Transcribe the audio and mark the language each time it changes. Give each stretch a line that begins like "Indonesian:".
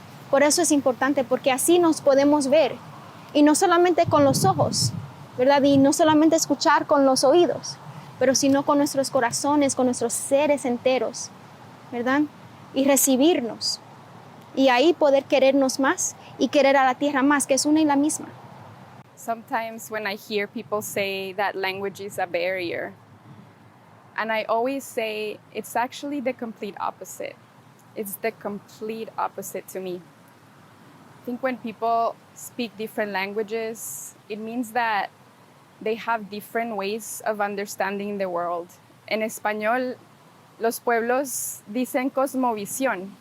Spanish: Por eso es importante, porque así nos podemos ver. Y no solamente con los ojos, ¿verdad? Y no solamente escuchar con los oídos, pero sino con nuestros corazones, con nuestros seres enteros, ¿verdad? Y recibirnos. Y ahí poder querernos más y querer a la tierra más, que es una y la misma.
English: Sometimes when I hear people say that language is a barrier, and I always say it's actually the complete opposite. It's the complete opposite to me. I think when people speak different languages, it means that they have different ways of understanding the world.
Spanish: En español, los pueblos dicen cosmovisión.